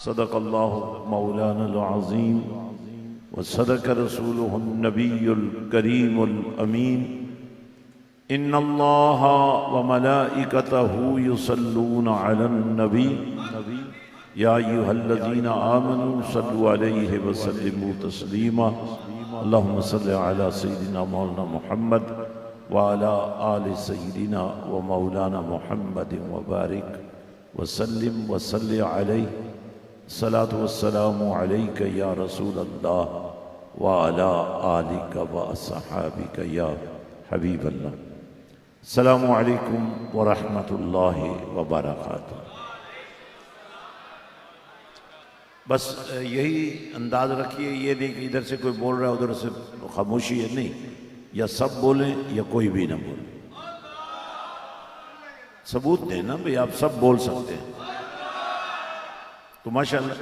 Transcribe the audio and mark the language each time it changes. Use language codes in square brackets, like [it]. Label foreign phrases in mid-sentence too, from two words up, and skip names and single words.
[ar] صدق الله مولانا العظيم وصدق رسوله النبي الكريم الأمين. إن الله وملائكته يصلون على النبي يا أيها الذين آمنوا صلوا عليه وسلموا تسليما. اللهم صل على سيدنا مولانا محمد وعلى آل سيدنا ومولانا محمد وبارك وسلم وصل عليه. الصلاة والسلام عليك يا رسول الله وعلى آلك وأصحابك يا حبيب الله. السلام عليكم ورحمة الله وبركاته. [hi] बस यही अंदाज रखिए, ये नहीं कि इधर से कोई बोल रहा है उधर से खामोशी है, नहीं। या सब बोलें या कोई भी ना बोले। सबूत दें ना भाई, आप सब बोल सकते हैं तो माशाअल्लाह।